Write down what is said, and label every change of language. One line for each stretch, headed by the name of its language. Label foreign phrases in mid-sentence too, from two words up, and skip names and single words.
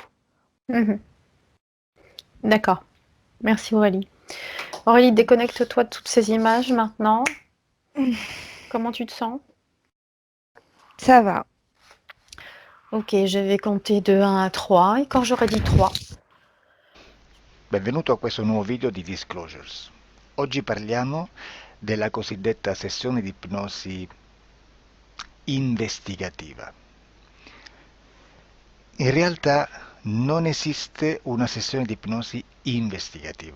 French: Mhm. D'accord. Merci Aurélie. Aurélie, déconnecte-toi de toutes ces images maintenant. Comment tu te sens? Ça va. Ok, je vais compter de 1 à 3 et quand j'aurai dit 3.
Italian: Benvenuto a questo nuovo video di Disclosures. Oggi parliamo della cosiddetta sessione di ipnosi investigativa. In realtà non esiste una sessione di ipnosi investigativa.